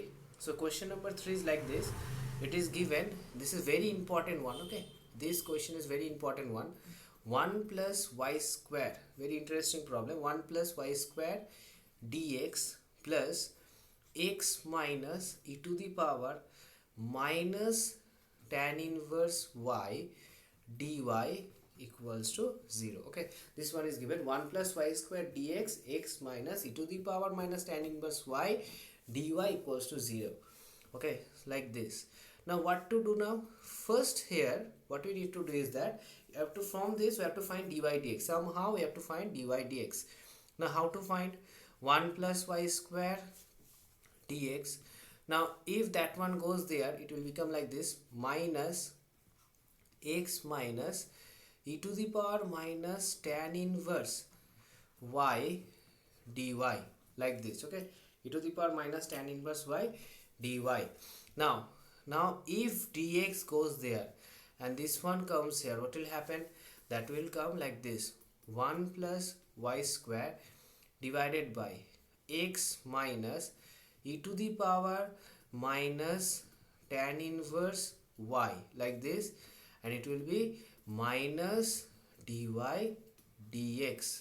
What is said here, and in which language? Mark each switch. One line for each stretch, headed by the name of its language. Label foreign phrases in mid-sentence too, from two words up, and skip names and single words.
English: So question number 3 is like this. It is given, this is very important one. Okay, this question is very important one. 1 plus y square, very interesting problem. 1 plus y square dx plus x minus e to the power minus tan inverse y dy equals to 0. Okay, this one is given, 1 plus y square dx, x minus e to the power minus tan inverse y dy equals to 0. Okay, like this. Now what to do now? First here what we need to do is that you have to, from this we have to find dy dx. Somehow we have to find dy dx. Now how to find? 1 plus y square dx. Now if that one goes there, it will become like this, minus x minus e to the power minus tan inverse y dy, like this. Okay, e to the power minus tan inverse y dy. Now if dx goes there and this one comes here, what will happen? That will come like this, 1 plus y square divided by x minus e to the power minus tan inverse y, like this, and it will be minus dy dx.